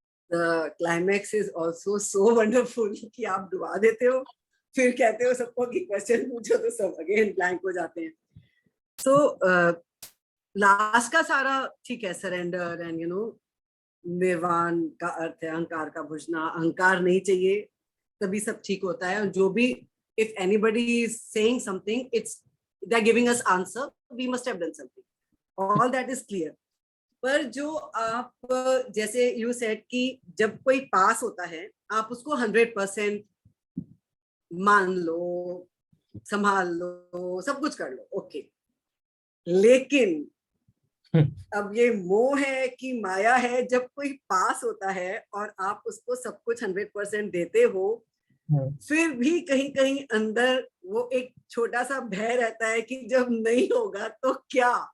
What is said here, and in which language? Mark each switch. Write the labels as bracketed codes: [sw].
[en] The climax is also so wonderful [hi] कि आप डुबा देते हो, फिर कहते हो सबको कि क्वेश्चन पूछो तो सब अगेन ब्लैंक हो जाते हैं. So लास्ट का सारा ठीक है, सरेंडर एंड निर्वाण का अर्थ है अहंकार का बुझना. अहंकार नहीं चाहिए, तभी सब ठीक होता है. और जो भी [en] if anybody is saying something, it's they're giving us answer, we must have done something. All that is clear. [hi] पर जो आप जैसे [en] you said [hi] कि जब कोई पास होता है आप उसको 100% मान लो, संभाल लो, सब कुछ कर लो, ओके. लेकिन अब ये मोह है कि माया है, जब कोई पास होता है और आप उसको सब कुछ 100% देते हो, फिर भी कहीं कहीं अंदर वो एक छोटा सा भय रहता है कि जब नहीं होगा तो क्या.